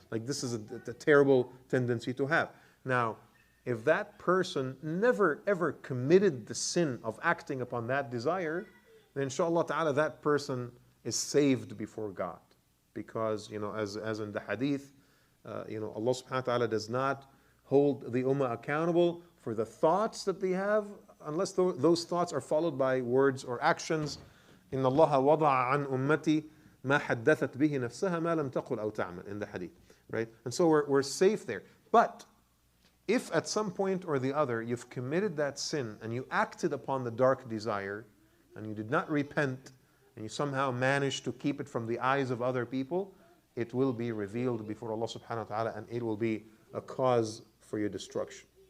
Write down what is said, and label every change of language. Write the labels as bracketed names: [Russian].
[English] Like this is a terrible tendency to have. Now, if that person never ever committed the sin of acting upon that desire, then inshallah ta'ala that person is saved before God. Because, as in the hadith, Allah subhanahu wa ta'ala does not hold the ummah accountable for the thoughts that they have unless those thoughts are followed by words or actions. [Arabic] إِنَّ اللَّهَ وَضَعَ عَنْ أُمَّتِي مَا حَدَّثَتْ بِهِ نَفْسَهَا مَا لَمْ تَقُلْ أَوْ تَعْمَلْ, [English] in the hadith, right? And so we're safe there. But if at some point or the other you've committed that sin and you acted upon the dark desire and you did not repent and you somehow managed to keep it from the eyes of other people, it will be revealed before Allah subhanahu wa ta'ala and it will be a cause for your destruction.